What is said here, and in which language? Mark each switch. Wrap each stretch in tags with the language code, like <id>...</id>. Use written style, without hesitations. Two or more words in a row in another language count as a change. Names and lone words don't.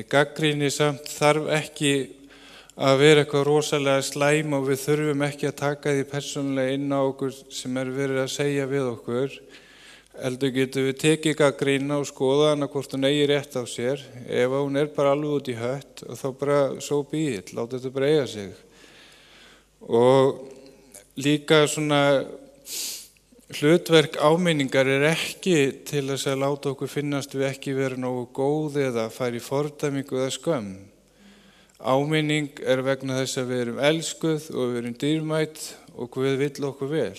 <is>Gagnrýni samt þarf ekki að vera eitthvað rosalega slæm og við þurfum ekki að taka því persónulega inn á okkur sem verið að segja við okkur. Heldur getum við tekið gagnrýna og skoða hana hvort hún eigi rétt á sér. Ef hún bara alveg út í hött og þá bara</is> <en>so be it,</en> <is>láta þetta bara eiga sig. Og líka svona hlutverk áminningar ekki til þess að láta okkur finnast við ekki vera nógu góð eða fara í fordæmingu eða skömm. Áminning vegna þess að við erum elskuð og við erum dýrmæt og Guð vill okkur vel.</is>